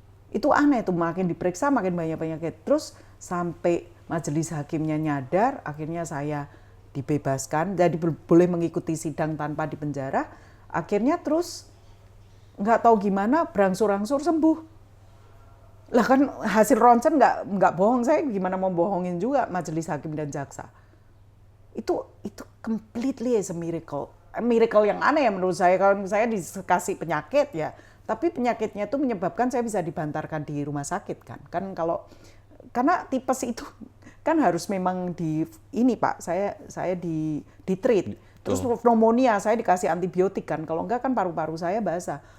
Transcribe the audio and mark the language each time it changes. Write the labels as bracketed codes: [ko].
[id] Itu aneh itu, makin diperiksa makin banyak penyakit. Terus sampai majelis hakimnya nyadar, akhirnya saya dibebaskan, jadi boleh mengikuti sidang tanpa dipenjara. Akhirnya terus nggak tahu gimana berangsur-angsur sembuh. Lah kan hasil ronsen nggak bohong, saya gimana mau bohongin juga majelis hakim dan jaksa. Itu [en] completely is a miracle. [id] Miracle yang aneh ya menurut saya. Kalau saya dikasih penyakit ya, tapi penyakitnya itu menyebabkan saya bisa dibantarkan di rumah sakit kan. Karena tipes itu kan harus memang Pak, saya di treat. Terus pneumonia saya dikasih antibiotik kan. Kalau enggak kan paru-paru saya basah.